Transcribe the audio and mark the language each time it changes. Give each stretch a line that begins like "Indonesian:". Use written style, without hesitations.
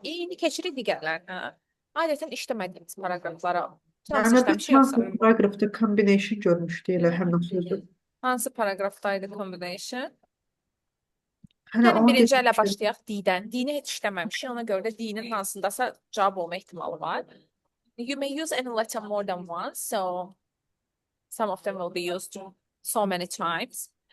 Azerbaijani: İyini keçirik digərlərinə. Adətən işləmədiyimiz paragraflara. Hansı Məndə işləmiş yoxsa? hansı paragrafda combination görmüşdü elə həmin sözü. Hansı paragrafdaydı combination? Hələ Yəni onu birinci ilə demişdim. başlayaq D-dən. D-ni heç işləməmişik. Ona görə də D-nin hansındasa cavab olma ehtimalı var.
English: You may use any letter more than once, so some of them will be used so many times.